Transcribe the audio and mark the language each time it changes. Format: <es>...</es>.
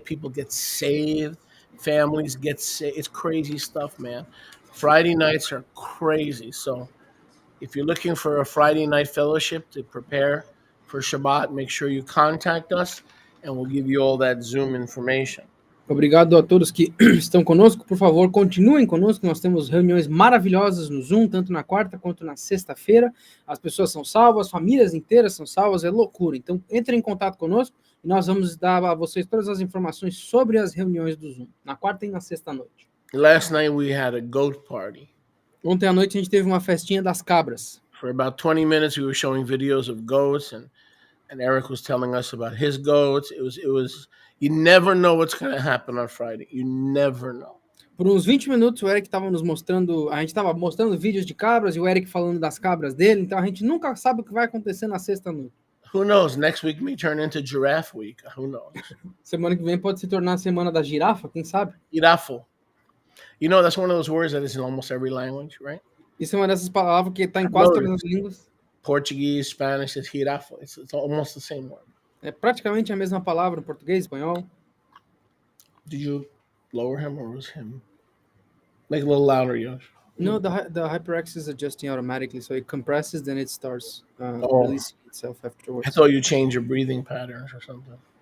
<en>People get saved. Families get saved. It's crazy stuff, man. Friday nights are crazy. So if you're looking for a Friday night fellowship to prepare for Shabbat, make sure you contact us and we'll give you all that Zoom information.</en> <pt>Obrigado a todos que estão conosco. Por favor, continuem conosco. Nós temos reuniões maravilhosas no Zoom, tanto na quarta quanto na sexta-feira. As pessoas são salvas, famílias inteiras são salvas, é loucura. Então, entrem em contato conosco e nós vamos dar a vocês todas as informações sobre as reuniões do Zoom, na quarta e na sexta-noite.</pt> <en>Last night we had a goat party.</en> <pt>Ontem à noite a gente teve uma festinha das cabras.</pt> <en>For about 20 minutes we were showing videos of goats and Eric was telling us about his goats. It was you never know what's going to happen on Friday. You never know.</en> <pt>Por uns 20 minutos o Eric estava nos mostrando, a gente estava mostrando vídeos de cabras e o Eric falando das cabras dele, então a gente nunca sabe o que vai acontecer na sexta-noite.</pt> <en>Who knows? Next week may turn into giraffe week. Who knows?</en> <pt>Semana que vem pode se tornar a semana da girafa, quem sabe? Girafo.</pt> <en>You know, that's one of those words that is in almost every language, right?</en> <pt>Isso é uma dessas palavras que está em quase todas as línguas.</pt> <en>Portuguese, Spanish, is girafo. It's almost the same word.</en> <pt>É praticamente a mesma palavra em português, espanhol.</pt> <en>Did you lower him or was him? Make it a little louder, Yosh. No, the HyperX is adjusting automatically, so it compresses, then it starts releasing itself afterwards. I thought you changed your breathing patterns or something.</en>